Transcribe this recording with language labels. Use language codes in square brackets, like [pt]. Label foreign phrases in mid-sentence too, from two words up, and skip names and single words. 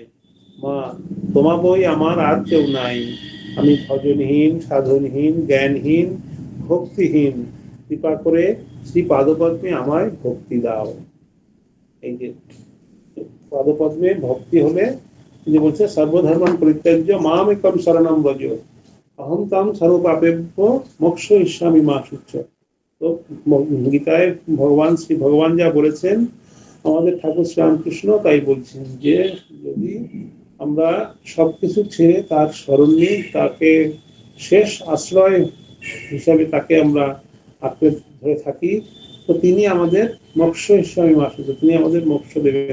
[bn] মা, তোমা বই আমার আর কেউ নাই। আমি ভজনহীন, সাধনহীন, জ্ঞানহীন, ভক্তিহীন। কৃপা করে শ্রী পাদপদ্মে আমায় ভক্তি দাও। এই যে পাদপদ্মে ভক্তি হলে, যে বলছে, [sa] সর্বধর্মান পরিত্যাজ্য মাম একম শরণম ব্রজ, অহম তাম সর্বপাপেভ্য মোক্ষয়িষ্যামি মা শুচ্চ। [bn] তো গীতায় শ্রী ভগবান যা বলেছেন, আমাদের ঠাকুর শ্রীরামকৃষ্ণ তাই বলছেন যে যদি আমরা সবকিছু ছেড়ে তার স্মরণ নিই, তাকে শেষ আশ্রয় হিসাবে তাকে আমরা আঁকড়ে ধরে থাকি, তো তিনি আমাদের মোক্ষ ইস্বামী মাসুদ, তিনি আমাদের মোক্ষ দেবেন।